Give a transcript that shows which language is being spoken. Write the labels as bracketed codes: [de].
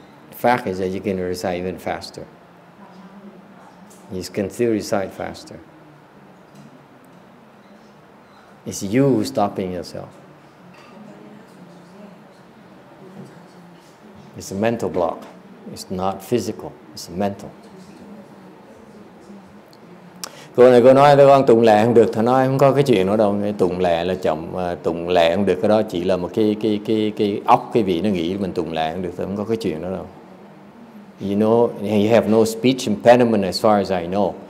[en] The fact is that you can recite even faster. You can still recite faster. It's you who's stopping yourself. It's a mental block. It's not physical. It's mental. [vi] Cô nói với con tụng lệ không được, thầy nói không có cái chuyện đó đâu, tụng lệ là chậm, tụng lệ không được, cái đó chỉ là một cái óc cái vị nó nghĩ mình tụng lệ không được, không có cái chuyện đó đâu. [en] You know, you have no speech impediment as far as I know.